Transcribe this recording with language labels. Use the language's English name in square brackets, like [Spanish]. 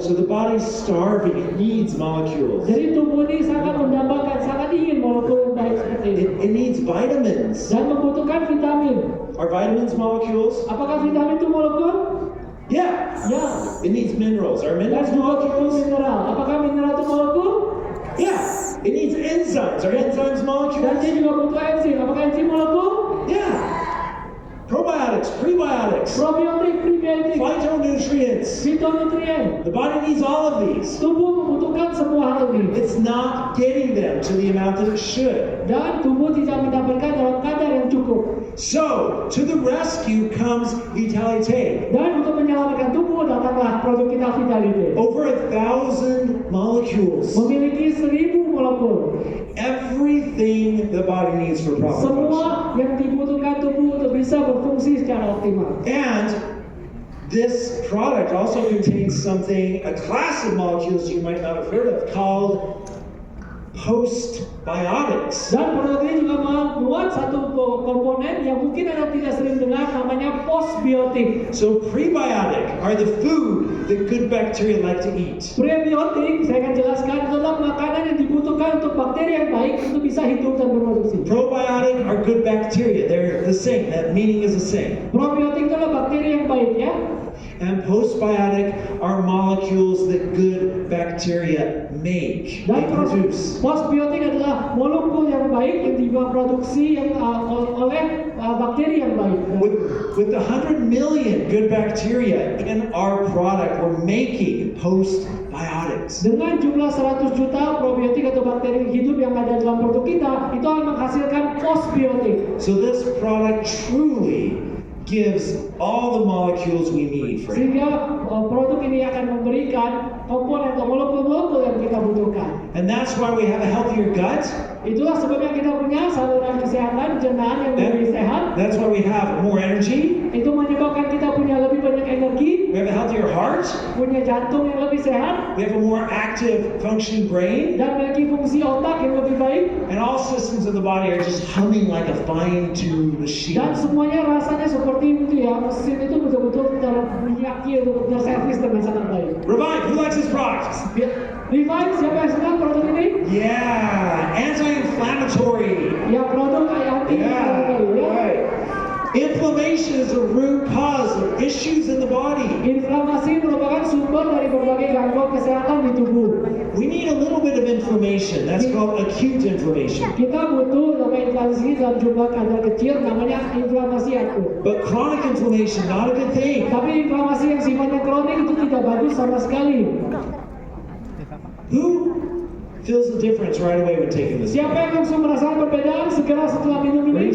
[English] So the body's starving, it needs molecules. [Indonesian] Jadi tubuh ini sangat mendambakan, sangat ingin molekul yang baik seperti ini. [English] It needs vitamins. [Indonesian] Dan membutuhkan vitamin. [English] Are vitamins molecules? [Indonesian] Apakah vitamin itu molekul? [English] Yeah. [Indonesian] Ya. [English] It needs minerals. Are [Indonesian] Dan [English] minerals [Indonesian] juga butuh [English] molecules? [Indonesian] mineral. Apakah mineral itu molekul? [English] Yeah. It needs enzymes. Are enzymes molecules? [Indonesian] dia juga butuh enzim. Apakah enzim molekul? [English] Yeah. Probiotics, prebiotics, [Indonesian] Probiotik, prebiotik, [English] phytonutrients. [Indonesian] fitonutrien. [English] The body needs all of these. [Indonesian] Tubuh membutuhkan semua hal ini. [English] It's not getting them to the amount that it should. [Indonesian] Dan tubuh tidak mendapatkan dalam kadar yang cukup. [English] So, to the rescue comes Vitalite. [Indonesian] Dan untuk menyelamatkan tubuh datanglah produk kita Vitality. [English] Over 1,000 molecules. [Indonesian] Memiliki 1000 molekul. [English] Everything the body needs for proper function. [Indonesian] Semua yang dibutuhkan tubuh untuk bisa berfungsi secara optimal. [English] And this product also contains something, a class of molecules you might not have heard of, called postbiotics. [Indonesian] Dan produk ini juga membuat satu komponen yang mungkin Anda tidak sering dengar, namanya postbiotik. [English] So prebiotic are the food that good bacteria like to eat. [Indonesian] Prebiotik, saya akan jelaskan, adalah makanan yang dibutuhkan untuk bakteri yang baik untuk bisa hidup dan berproduksi. [English] Probiotic are good bacteria. They're the same. That meaning is the same. [Indonesian] Probiotik adalah bakteri yang baik, ya. [English] And postbiotic are molecules that good bacteria make. [Indonesian] Dan [English] produce. [Indonesian] postbiotik adalah molekul yang baik yang diproduksi oleh bakteri yang baik. [English] With the 100 million good bacteria in our product, we're making postbiotics. [Indonesian] Dengan jumlah 100 juta probiotik atau bakteri hidup yang ada dalam produk kita, itu akan menghasilkan postbiotik. [English] So this product truly gives all the molecules we need for it. [Indonesian] Sehingga produk ini akan memberikan komponen atau molekul-molekul yang kita butuhkan. [English] And that's why we have a healthier gut. [Indonesian] Itulah sebabnya kita punya saluran kesehatan pencernaan yang lebih sehat. [English] That's why we have more energy. [Indonesian] Itu menyebabkan kita punya lebih banyak energi, [English] We have a healthier heart. [Indonesian] punya jantung yang lebih sehat, [English] We have a more active, functioning brain. [Indonesian] dan memiliki fungsi otak yang lebih baik. [English] And all systems of the body are just humming like a fine-tuned machine. [Indonesian] Dan semuanya rasanya seperti itu ya, mesin itu betul-betul terminyaki untuk terservis dengan sangat baik. [English] Revive, who likes this product? [Indonesian] Revive, siapa yang senang produk ini? [English] Yeah, anti-inflammatory. [Indonesian] Ya, produk anti [English] Yeah, [Indonesian] ya. [English] right. Inflammation is the root cause of issues in the body. [Indonesian] Inflamasi merupakan sumber dari berbagai gangguan kesehatan di tubuh. [English] We need a little bit of inflammation. That's called acute inflammation. [Indonesian] Kita butuh namanya inflamasi dalam jumlah kadar kecil, namanya inflamasi akut. [English] But chronic inflammation, not a good thing. [Indonesian] Tapi inflamasi yang sifatnya kronik itu tidak bagus sama sekali. [English] Who feels the difference right away when taking this? [Indonesian] Siapa yang langsung merasakan perbedaan segera setelah minum ini?